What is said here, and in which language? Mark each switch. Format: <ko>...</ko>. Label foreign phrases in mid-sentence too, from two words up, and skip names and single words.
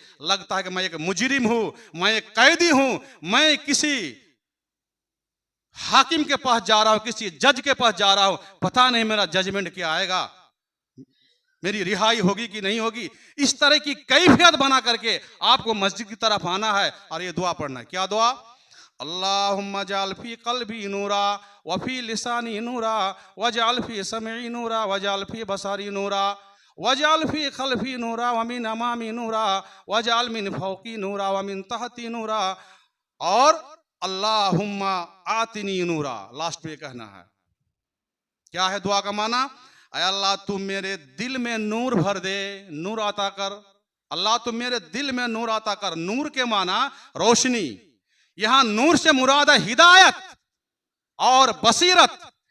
<ur>لگتا ہے کہ میں ایک مجرم ہوں، میں ایک قیدی ہوں، میں کسی حاکم کے پاس جا رہا ہوں، کسی جج کے پاس جا رہا ہوں، پتا نہیں میرا ججمنٹ کیا آئے گا، میری رہائی ہوگی کہ نہیں ہوگی. اس طرح کی کیفیت بنا کرکے آپ کو مسجد کی طرف آنا ہے اور یہ دعا پڑھنا ہے. کیا دعا?</ur> <ar>اللهم اجعل في قلبي نورا وفي لساني نورا واجعل في سمعي نورا واجعل في بصري نورا واجعل من خلفي نورا ومن أمامي نورا واجعل من فوقي نورا ومن تحتي نورا और اللهم آتني نورا.</ar> <ur>لاسٹ میں کہنا ہے۔ کیا ہے دعا کا معنی? اے اللہ تو میرے دل میں نور بھر دے، نور عطا کر. اللہ تو میرے دل میں نور عطا کر۔ نور کے معنی روشنی، یہاں نور سے مراد ہے ہدایت اور بصیرت.</ur>